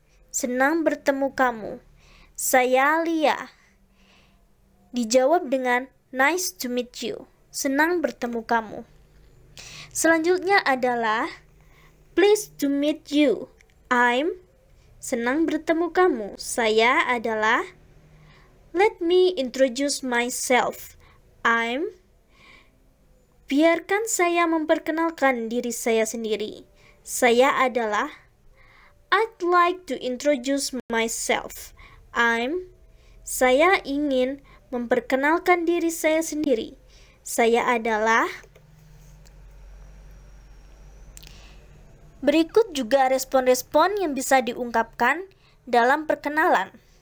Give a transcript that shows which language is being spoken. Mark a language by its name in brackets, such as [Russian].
[Indonesian] Senang bertemu kamu. Saya Lia. Dijawab dengan [English] nice to meet you. [Indonesian] Senang bertemu kamu. Selanjutnya adalah [English] pleased to meet you. I'm. [Indonesian] Senang bertemu kamu. Saya adalah. [English] Let me introduce myself. I'm. [Indonesian] Biarkan saya memperkenalkan diri saya sendiri. Saya adalah. [English] I'd like to introduce myself. I'm. [Indonesian] Saya ingin memperkenalkan diri saya sendiri. Saya adalah. Berikut juga respon-respon yang bisa diungkapkan dalam perkenalan.